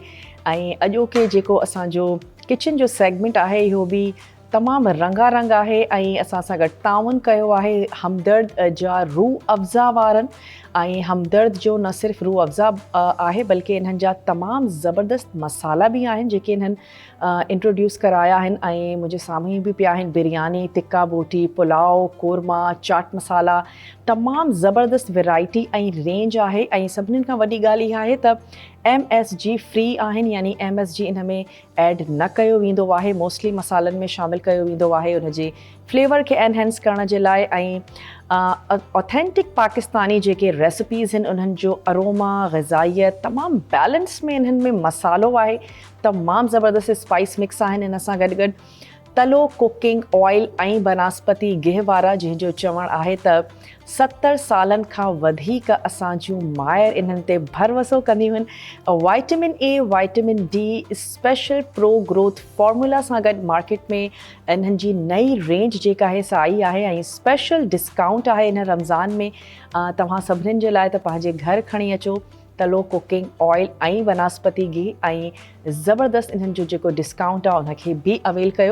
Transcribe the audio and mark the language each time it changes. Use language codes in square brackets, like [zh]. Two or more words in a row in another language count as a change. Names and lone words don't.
[sd] ऐं अॼोके जेको असांजो किचन जो सेगमेंट आहे इहो बि तमामु रंगारंग आहे ऐं असां सां गॾु ताउन कयो आहे हमदर्द जा रूह अफ़ज़ा वारनि। ऐं हमदर्द जो न सिर्फ़ु रूह अफ़ज़ा आहे बल्कि इन्हनि जा तमामु ज़बरदस्त मसाला बि आहिनि जेके इन्हनि इंट्रोड्यूस कराया आहिनि। ऐं मुंहिंजे साम्हूं बि पिया आहिनि बिरयानी, टिक्का बोटी, पुलाव, कोरमा, चाट मसाला, तमामु ज़बरदस्त वैरायटी ऐं रेंज आहे। ऐं सभिनीनि खां वॾी ॻाल्हि इहा आहे त MSG फ्री आहिनि, यानी MSG इन में ऐड न कयो वेंदो आहे, मोस्टली मसालनि में शामिलु कयो वेंदो आहे उनजे फ्लेवर खे एनहेंस करण जे लाइ। ऐं ऑथेंटिक पाकिस्तानी जेके रेसिपीज़ आहिनि उन्हनि जो अरोमा, ग़िज़ाइयत तमामु बैलेंस में इन्हनि में मसालो आहे, तमामु ज़बरदस्त [en] spice mix [sd] आहिनि। इन सां गॾु गॾु तलो [en] cooking oil [sd] ऐं बनस्पति गिह वारा, जंहिंजो चवणु आहे त 70 सालनि खां वधीक असांजूं मायर इन्हनि ते भरवसो कंदियूं आहिनि। [en] Vitamin A, Vitamin D, special pro growth formula [sd] सां गॾु मार्केट में इन्हनि जी नई रेंज जेका आहे सा आई आहे ऐं [en] special discount [sd] आहे इन रमज़ान में। तव्हां सभिनीनि जे लाइ त पंहिंजे घर खणी अचो तलो [en] cooking oil [sd] ऐं बनस्पति गिह ऐं ज़बरदस्त इन्हनि जो जेको डिस्काउंट आहे उनखे बि अवेल कयो।